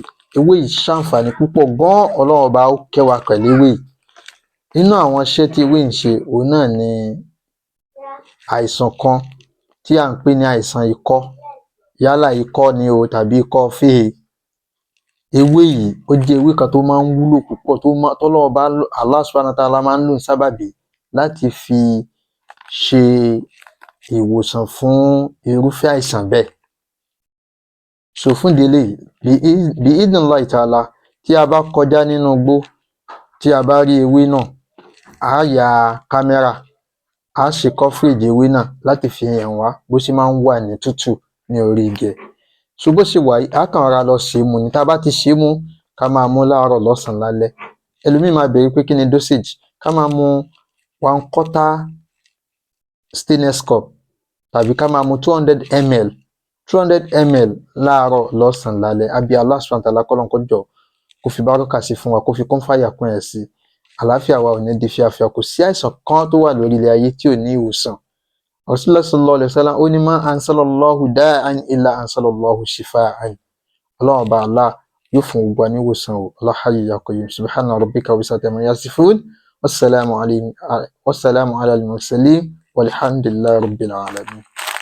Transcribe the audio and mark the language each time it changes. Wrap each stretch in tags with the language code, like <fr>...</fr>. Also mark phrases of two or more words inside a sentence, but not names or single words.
<yo>Ewé yìí ṣàǹfààní púpọ̀ gan, Ọlọ́run ọba ó kẹ́ wa pẹ̀lú ewé yìí. Nínú àwọn iṣẹ́ tí ewé ń ṣe, òun náà ni àìsàn kan tí à ń pè ní àìsàn ikọ́, yálà ikọ́ ni o tàbí ikọ́ fée. Ewé yìí ó jẹ́ ewé kan tó máa ń wúlò púpọ̀, tọ́lọ́run ọba</yo> <ar>الله سبحانه وتعالى</ar> <yo>máa ń lò ní sábàbí láti fi ṣe ìwòsàn fún irúfẹ́ àìsàn bẹ́ẹ̀. So fún ìdí eléyìí, bí</yo> <ar>إذن الله تعالى,</ar> <yo>tí a bá kọjá nínú igbó, tí a bá rí ewé náà, a ya kámẹ́rà, a ṣe coverage ewé náà láti fi hàn wá bó ṣe máa ń wà ní tútù ní orí igi ẹ̀. So bó ṣe wà yìí, a kàn rọra lọ ṣe é mu ni. Tá a bá ti ṣe é mu, ká máa mú láàárọ̀, lọ́sàn-án, lálẹ́. Ẹlòmíì máa béèrè pé kí ni dosage? Ká máa mu 1/4</yo> <en>stainless cup</en> <yo>tàbí ká máa mu 200 ml láàárọ̀, lọ́sàn-án, lálẹ́. Àbí</yo> <ar>الله سبحانه وتعالى</ar> <yo>kọ́lọ́run kó jọ̀ọ́ kó fi báràkà sí fún wa, kó fi kún fàyà kún ẹ̀ sí. Àlàáfíà wa ò ní di fíafíà, kò sí àìsàn kan tó wà lórí ilẹ̀ ayé tí ò ní ìwòsàn.</yo> <ar>رسول الله صلى الله عليه وسلم</ar> <yo>ó ní</yo> <ar>ما أنزل الله داء إلا أنزل الله شفاء.</ar> <yo>Ọlọ́run ọba Allah yóò fún gbogbo wa ní ìwòsàn o.</yo> <ar>لا حي يا قيوم. سبحان ربك رب العزة عما يصفون وسلام على المرسلين والحمد لله رب العالمين.</ar>